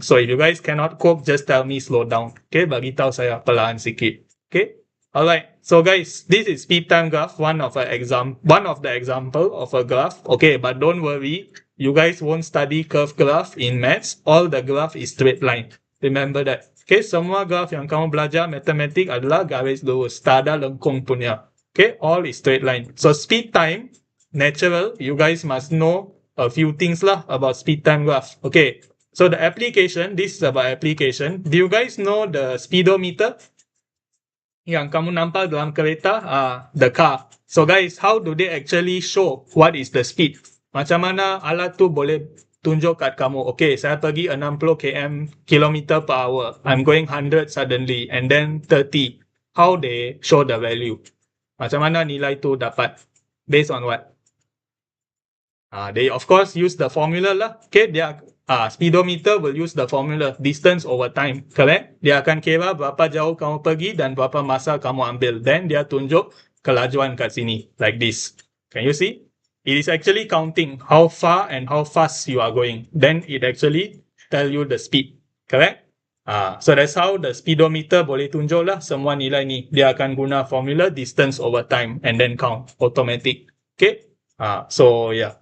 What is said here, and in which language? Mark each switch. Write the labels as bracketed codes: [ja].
[en] So if you guys cannot cope, just tell me slow down. Okay? [ms] Bagi tahu saya perlahan sikit. [en] Okay? Alright, so guys, this is speed time graph, one of the example of a graph. Okay, but don't worry, you guys won't study curve graph in maths. All the graph is straight line. Remember that. [ms] Okay, semua graph yang kamu belajar matematik adalah garis lurus, tak ada lengkung punya. [en] Okay, all is straight line. So speed time, natural, you guys must know a few things lah about speed time graph. Okay, so the application, this is about application. Do you guys know the speedometer? [ms] Yang kamu nampak dalam kereta, [en] the car. So guys, how do they actually show what is the speed? [ms] Macam mana alat tu boleh tunjuk kat kamu, okay, saya pergi 60 km per hour. [en] I'm going 100 suddenly and then 30. How they show the value? [ms] Macam mana nilai tu dapat? [en] Based on what? They of course use the formula lah. Okay, dia speedometer will use the formula distance over time, correct? [ms] Dia akan kira berapa jauh kamu pergi dan berapa masa kamu ambil. Then dia tunjuk kelajuan kat sini, [en] like this. Can you see? It is actually counting how far and how fast you are going. Then it actually tell you the speed, correct? So that's how the speedometer [ms] boleh tunjuk lah semua nilai ni. [en] Dia akan guna formula distance over time and then count automatic. Okay? So yeah.